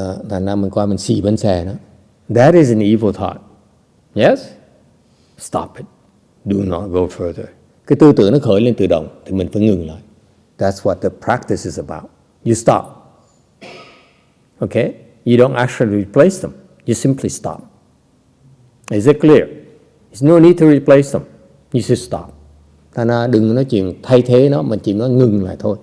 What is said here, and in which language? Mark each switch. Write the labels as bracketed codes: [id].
[vi] Thành ra mình qua mình xì bánh xe đó. [en] That is an evil thought. Yes? Stop it. Do not go further. [vi] Cái tư tưởng nó khởi lên tự động thì mình phải ngừng lại. [en] That's what the practice is about. You stop. Okay? You don't actually replace them. You simply stop. Is it clear? There's no need to replace them. You should stop. [vi] Thành ra đừng nói chuyện thay thế nó, mà chỉ nói ngừng lại thôi.